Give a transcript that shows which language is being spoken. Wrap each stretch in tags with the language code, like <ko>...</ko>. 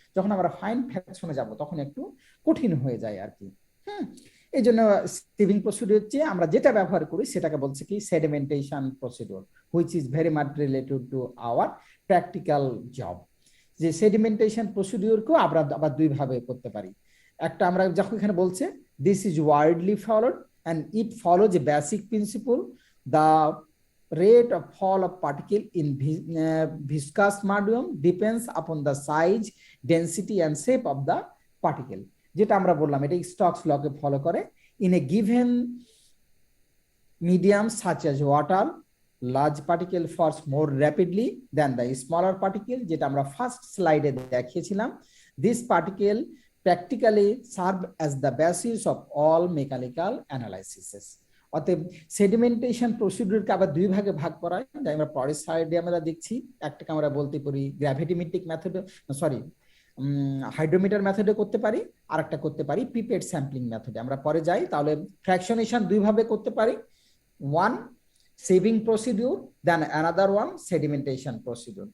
<bn>যখন আমরা ফাইন ফ্র্যাকশনে যাব তখন একটু কঠিন হয়ে যায় আর কি। এই জন্য সিভিং প্রসিডিউর চেয়ে আমরা যেটা ব্যবহার করি সেটাকে বলছে কি sedimentation procedure,</bn> <en>Which is very much related to our practical job.</en> <bn>যে সেডিমেন্টেশন প্রসিডিউরকেও আমরা আবার দুই ভাবে করতে পারি। একটা আমরা যখন এখানে বলছে</bn> <en>this is widely followed and it follows a basic principle, the rate of fall of particle in viscous medium depends upon the size, density and shape of the particle,</en> <bn>যেটা আমরা বললাম এটা স্টোকস ল কে ফলো করে।</bn> <en>in a given medium such as water, large particle falls more rapidly than the smaller particle,</en> <bn>যেটা আমরা first স্লাইডে দেখিয়েছিলাম।</bn> <en>this particle practically serve as the basis of all mechanical analyses.</en> <bn>অতএব সেডিমেন্টেশন প্রসিডিউরকে আবার দুই ভাগে ভাগ করা হয়, যা আমরা পরের সাইডে আমরা দেখছি। একটাকে আমরা বলতে পারি গ্র্যাভিটিমেট্রিক মেথডে, সরি হাইড্রোমিটার মেথডে করতে পারি, আর একটা করতে পারি পিপেট স্যাম্পলিং মেথডে। আমরা পরে যাই, তাহলে ফ্র্যাকশনেশন দুই ভাবে করতে পারি,</bn> <en>one sieving procedure, then another one sedimentation procedure.</en>